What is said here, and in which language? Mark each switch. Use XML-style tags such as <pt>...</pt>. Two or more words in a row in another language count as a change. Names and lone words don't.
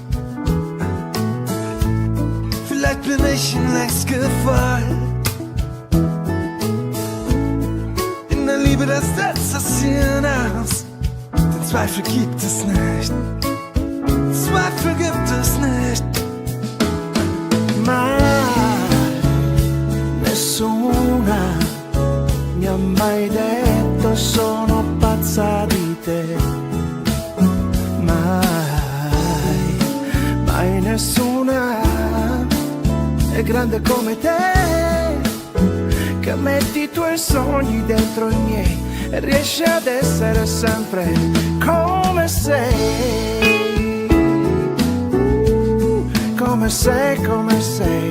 <de>Vielleicht bin ich ihm längst gefallen. In der Liebe, das setzt das Hirn aus. Den Zweifel gibt es nicht. Zweifel gibt es nicht.</de> <it>Ma nessuna mi ha mai detto sono pazza di te. Mai nessuna è grande come te, che metti i tuoi sogni dentro i miei e riesci ad essere sempre come sei, come sei, come sei.</it>